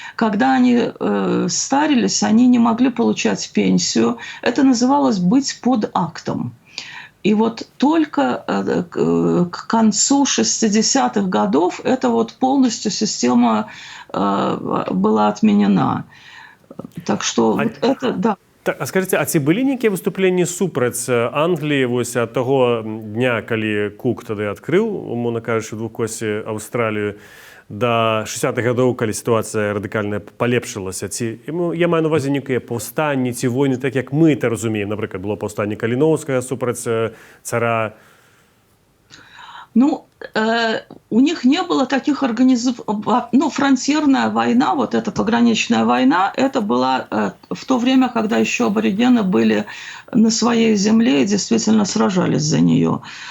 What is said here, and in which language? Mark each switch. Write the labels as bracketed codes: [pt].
[ru] Когда они старились, они не могли получать пенсию. Это называлось «быть под актом». И вот только к концу 60-х годов эта вот полностью система была отменена. Так что вот это, да. [be] Так, а скажите, а ці былі нейкія выступленні супраць Англіі вось ад таго дня, калі Кук тады адкрыў, умоўна кажучы, у двухкосе Аўстралію, да 60-х гадоў, калі сітуацыя радыкальна палепшылася? Ці я маю на ўвазе нейкія паўстанні ці войны, так як мы это разумеем? Напрыклад, было паўстанне Каліноўскага супраць цара. [ru] Ну, у них не было таких организаций. Ну, фронтирная война, вот эта пограничная война, это была в то время, когда еще аборигены были на своей земле и действительно сражались за нее.